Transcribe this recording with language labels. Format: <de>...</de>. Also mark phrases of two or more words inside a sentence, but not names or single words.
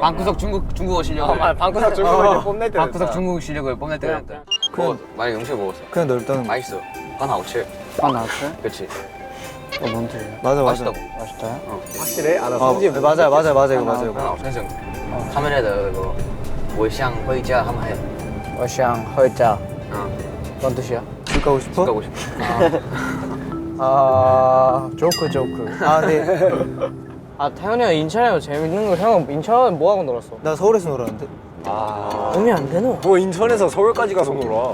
<ko>방구석 중국어 실력을. 방구석 중국어 이제 뽐낼 때 방구석 됐다. 중국 실력을 뽐낼 때가 됐다. 그거 많이 음식 먹었어. 그냥 넓다는 거. 맛있어. 한 아우치. 아 나왔어? 그렇지. 뭔 뜻이야? 맞아 맞아. 맛있다고. 맛있다. 확실해? 아, 나 아, 성지 맞아 맞아 맞아 이거 맞아 한 이거. 아우치. 카메라에다 이거</ko> <zh>我想回家</zh> <ko>한번 해.</ko> <zh>我想回家.</zh> <ko>뭔 뜻이야? 집 가고 싶어? 가고 싶어. 조크. 아 네. 태현이 형 인천에 재밌는 거 형은 인천에 뭐 하고 놀았어? 나 서울에서 놀았는데. 몸이 안 되노? 뭐 인천에서 서울까지 가서 놀아.</ko>